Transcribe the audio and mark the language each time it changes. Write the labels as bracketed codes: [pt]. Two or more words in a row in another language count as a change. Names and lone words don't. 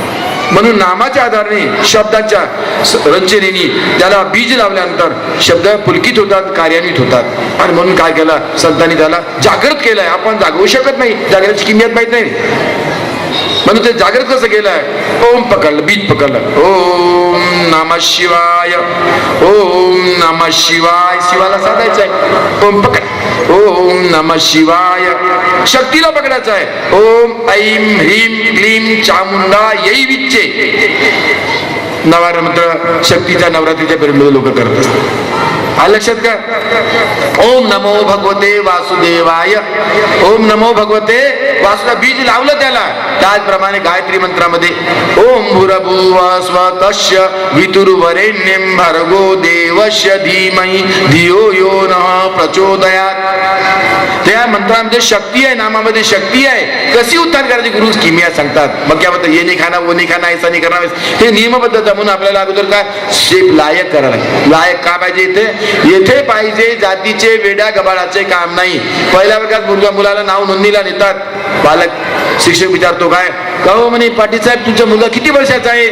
[mr] म्हणून नामाच्या आधाराने शब्दाच्या रचनेने त्याला बीज लावल्यानंतर शब्द पुलकित होतात, कार्यान्वित होतात. आणि म्हणून काय केलं संतांनी? त्याला जागृत केलंय. आपण जागवू शकत नाही, जागृतीची किंमत माहित नाही. म्हणून ते जागृत कसं केलंय? ओम पकडलं, बीज पकडलं. [sa] ओम नमः शिवाय, ओम नमः शिवाय. [mr] शिवाला साधायचं आहे, ओम पकड. [sa] ओम नमः शिवाय. [mr] शक्तीला पकडायचं आहे. [sa] ओम ऐम ह्रीम क्लीम चामुंडा येई विच्चे. [mr] नवरात्र मंत्र शक्तीच्या नवरात्रीच्या पिरियडमध्ये लोक करत असतात. लक्षात का? [sa] ओम नमो भगवते वासुदेवाय, ओम नमो भगवते वासुदेव. [mr] बीज लावलं त्याला. त्याचप्रमाणे गायत्री मंत्रामध्ये [sa] ओम भूर्भुवः स्वतस्य वितुर्वरेण्यं भर्गो देवस्य धीमहि धियो यो नः प्रचोदयात्. [mr] त्या मंत्रामध्ये शक्ती आहे, नामामध्ये शक्ती आहे. कशी उच्चार करायची गुरु किमिया सांगतात. मग काय म्हणतात? [hi] ये नाही खाना, वो नाही खाना, ऐसा नाही [mr] करणार. हे नियमबद्ध. म्हणून आपल्याला अगोदर काय शेप लायक करायला लागेल. लायक का पाहिजे? येथे पाहिजे जातीचे वेड्या गबाळाचे काम नाही. पहिल्या वर्गात मुलाला नाव नोंदणीला नेतात. पालक शिक्षक विचारतो, काय कहो म्हणे पाटील साहेब तुमचा मुलगा किती वर्षाचा आहे?